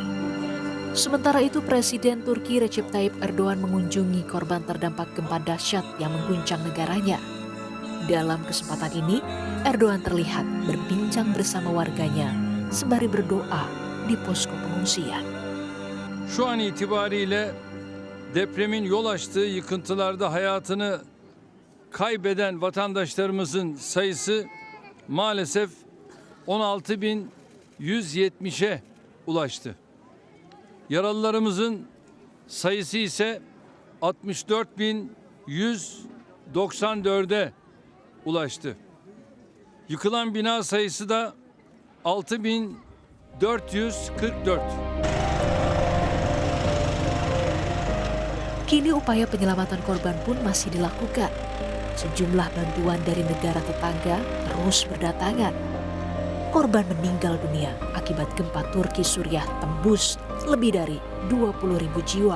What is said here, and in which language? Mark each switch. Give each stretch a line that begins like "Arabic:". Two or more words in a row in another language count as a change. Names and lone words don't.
Indonesian: Sementara itu, Presiden Turki Recep Tayyip Erdogan mengunjungi korban terdampak gempa dahsyat yang mengguncang negaranya. Dalam kesempatan ini, Erdogan terlihat berbincang bersama warganya sembari berdoa di posko pengungsian.
Turkish: Şu an itibariyle depremin yol açtığı yıkıntılarda hayatını kaybeden vatandaşlarımızın sayısı maalesef 16.170'e ulaştı. Yaralılarımızın sayısı ise 64.194'e ulaştı. Yıkılan bina sayısı da 6.444.
Indonesian: Kini upaya penyelamatan korban pun masih dilakukan. Sejumlah bantuan dari negara tetangga terus berdatangan. Korban meninggal dunia akibat gempa Turki Suriah tembus lebih dari 20.000 jiwa.